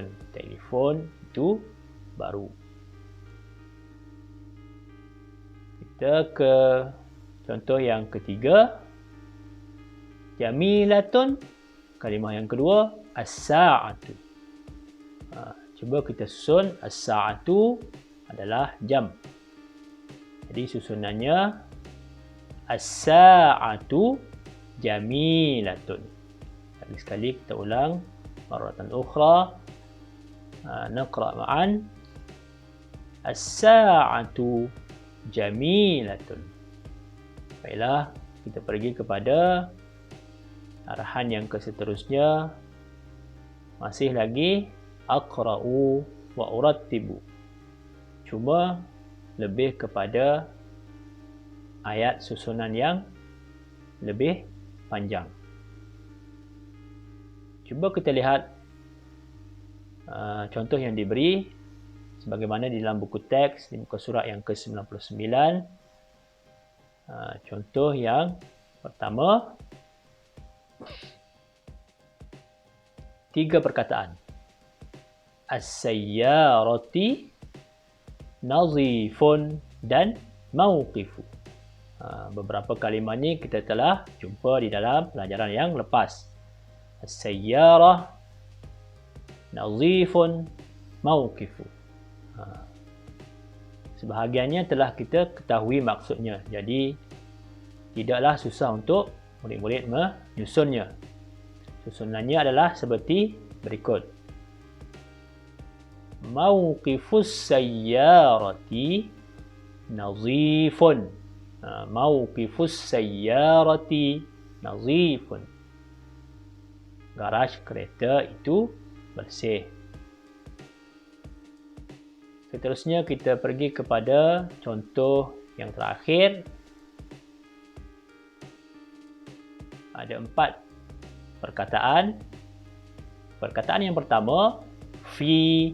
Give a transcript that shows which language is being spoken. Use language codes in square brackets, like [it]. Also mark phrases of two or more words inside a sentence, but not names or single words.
[ms] Telefon itu baru. Kita ke contoh yang ketiga. Jamilatun. Kalimah yang kedua, as-sa'atu. Cuba kita susun. As-sa'atu adalah jam. Jadi susunannya [ar] as-sa'atu jamilatun. [ms] Sekali kita ulang. [ar] Marratan ukhra. Naqra' ma'an. As-sa'atu jamilatun. [ms] Baiklah, kita pergi kepada arahan yang seterusnya. Masih lagi [ar] aqra'u wa urattibu. [ms] Cuma lebih kepada ayat susunan yang lebih panjang. Cuba kita lihat contoh yang diberi sebagaimana di dalam buku teks di muka surat yang ke-99. Contoh yang pertama, 3 perkataan. [ar] As-sayyarati, nazifun dan mauqifu. [ms] Beberapa kalimah ni kita telah jumpa di dalam pelajaran yang lepas. [ar] As-sayyarah, nazifun, mauqifu. [ms] Sebahagiannya telah kita ketahui maksudnya. Jadi tidaklah susah untuk murid-murid menyusunnya. Susunannya adalah seperti berikut. [ar] Mauqifus sayyarati nazifun. Mauqifus sayyarati nazifun. [ms] Garaj kereta itu bersih. Seterusnya kita pergi kepada contoh yang terakhir. Ada 4 perkataan. Perkataan yang pertama, fi.